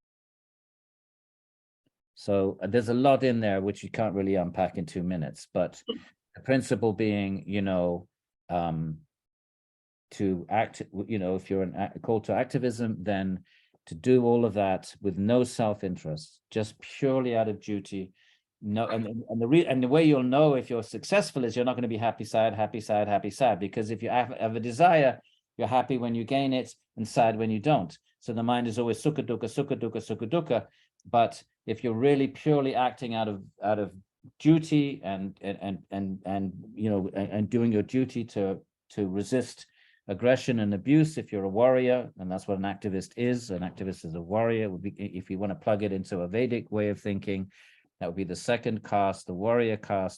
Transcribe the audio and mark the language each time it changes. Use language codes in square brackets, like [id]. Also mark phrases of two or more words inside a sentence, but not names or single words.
[en] So there's a lot in there which you can't really unpack in 2 minutes, but the principle being, to act, if you're called to activism, then to do all of that with no self-interest, just purely out of duty. No, and the way you'll know if you're successful is you're not going to be happy, sad, happy, sad, happy, sad. Because if you have a desire, you're happy when you gain it and sad when you don't. So the mind is always [sa] sukha dukkha, sukha dukkha, sukha dukkha. [en] But if you're really purely acting out of duty and doing your duty to resist aggression and abuse, if you're a warrior, and that's what an activist is a warrior. Would be, if you want to plug it into a Vedic way of thinking, that would be the second caste, the warrior caste.